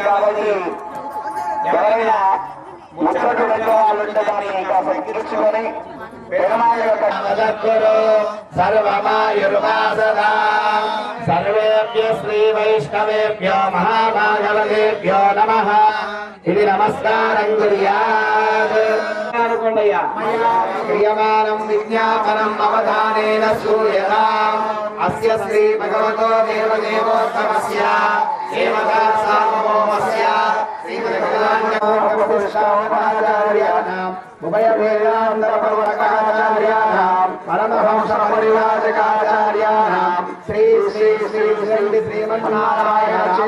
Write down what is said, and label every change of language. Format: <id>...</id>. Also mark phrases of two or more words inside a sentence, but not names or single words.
<te>కాబట్టి ఎవరైనా ముచ్చట్లు పెట్టే వాళ్ళు ఉంటే దాన్ని ఇంకా సంకరించుకొని పెరుమాళ యొక్క</te> <sa>सर्वमायुर्वासना सर्वेभ्य श्री वैष्णवेभ्यो महाभागवतेभ्यो नमः.</sa> <te>ఇది నమస్కారం కుర్యాత్.</te> <sa>क्रियमाणं विज्ञापनम् अवधानेन श्रूयताम् अस्य श्री भगवतो देवदेवोत्तमस्य देवता सार्वभौमस्य श्रीमद्भगवान्याचार्याणाम् उभयवेदान्तप्रवर्तकाचार्याणाम् परमहंसपरिवाचकाचार्याणाम् श्री श्री श्री श्री श्रीमन्नारायण</sa>